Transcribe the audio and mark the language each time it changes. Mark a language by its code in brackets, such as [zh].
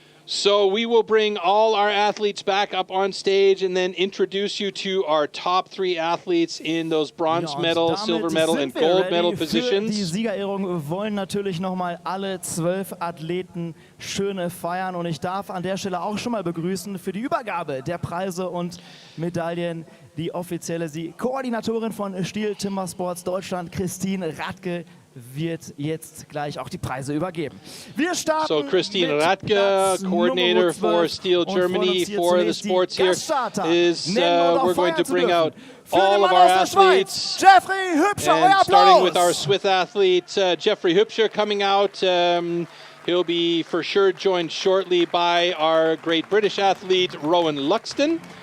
[en] So we will bring all our athletes back up on stage and then introduce you to our top 3 athletes in those bronze medal, silver medal and gold medal positions. [de] Die Siegerehrung wollen natürlich nochmal alle 12 Athleten schöne feiern und ich darf an der Stelle auch schon mal begrüßen für die Übergabe der Preise und Medaillen die offizielle Koordinatorin von STIHL Timbersports Deutschland, Christine Radke, wird jetzt gleich auch die Preise übergeben. Wir starten [en] so Christine Radke, coordinator for STIHL Germany for the sports here, is we're going to bring out all of our athletes. [de] Jeffrey Hübscher, [en] and starting with our Swiss athlete, Jeffrey Hübscher coming out. He'll be for sure joined shortly by our great British athlete, Rowan Luxton.